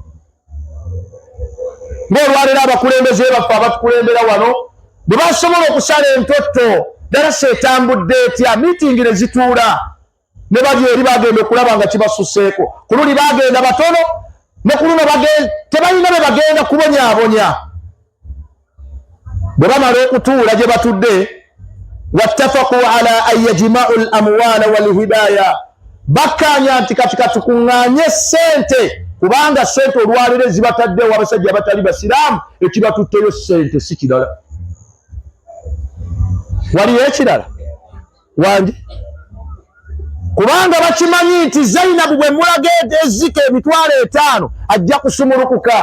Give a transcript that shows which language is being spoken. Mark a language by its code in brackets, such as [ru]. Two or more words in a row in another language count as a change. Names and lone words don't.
[lg] Ng'olwaleero abakulembeze baffe abatukulembera wano bwe basobola okusala entotto, ddala seetambudde etya, miitingi ne zituula ne bali eri bagenda okulaba nga kibasuseeko. Ku luli bagenda batono, ne ku luno tebalina be bagenda kubonyaabonya. Bwe bamala okutuula gye batudde, [ar] واتفقوا على أن يجمعوا الأموال والهدايا, [lg] bakkaanya nti kati katukuŋŋaanye ssente, kubanga ssente olwaleero zibataddewo abasajja abatali basiraamu, ekibatutteyo ssente si kirala. Waliyo ekirala wange? Kubanga bakimanyi nti Zainabu bwe mulaga ezzike emitwalo 5 ajja kusumulukuka.